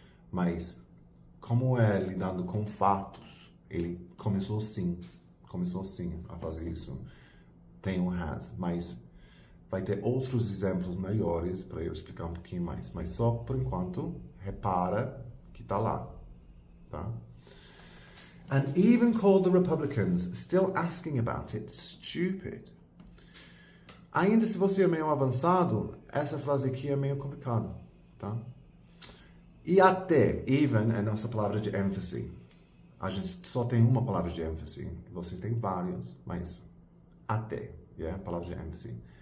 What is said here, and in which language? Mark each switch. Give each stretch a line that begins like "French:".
Portuguese: Mas, como é lidando com fatos, ele começou sim a fazer isso. Tem um has, mas vai ter outros exemplos melhores para eu explicar um pouquinho mais. Mas só por enquanto, repara que tá lá, tá?
English: And even called the Republicans, still asking about it, stupid.
Portuguese: Ainda se você é meio avançado, essa frase aqui é meio complicada, tá? E até, even, é nossa palavra de ênfase. A gente só tem uma palavra de ênfase. Vocês têm vários, mas até, palavra de ênfase.